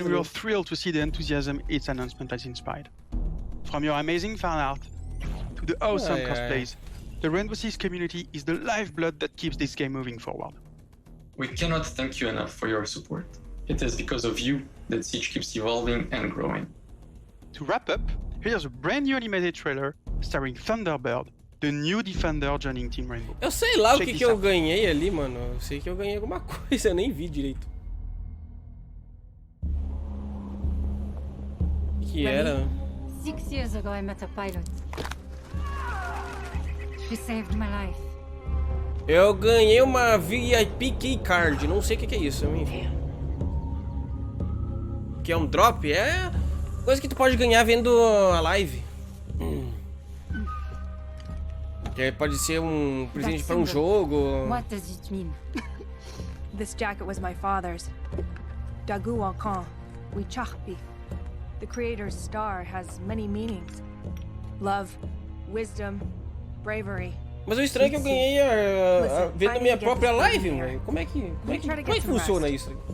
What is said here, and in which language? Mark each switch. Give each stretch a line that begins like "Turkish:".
English: and we are thrilled to see the enthusiasm its announcement has inspired. From your amazing fan art to the awesome cosplays, the Rainbow Six community is the lifeblood that keeps this game moving forward. We cannot thank you enough for your support. It is because of you that Siege keeps evolving and growing. To wrap up, here's a brand new animated trailer starring Thunderbird, the new Defender joining Team Rainbow.
Portuguese: Eu sei lá o que eu ganhei ali, mano. Eu sei que eu ganhei alguma coisa, eu nem vi direito. O que era?
English: 6 years ago I met a pilot. She saved my life.
Portuguese: Eu ganhei uma VIP Key Card, não sei o que é isso, enfim. Que é um drop? É coisa que tu pode ganhar vendo a live. Que pode ser um presente para um jogo.
English: What does it mean? This jacket was my father's.
Lakota: Dagu Wakan, Wichachpi.
English: The creator's star has many meanings. Love, wisdom, bravery.
Portuguese: Mas o estranho é que eu ganhei vendo minha própria live, mano. Como é que funciona isso?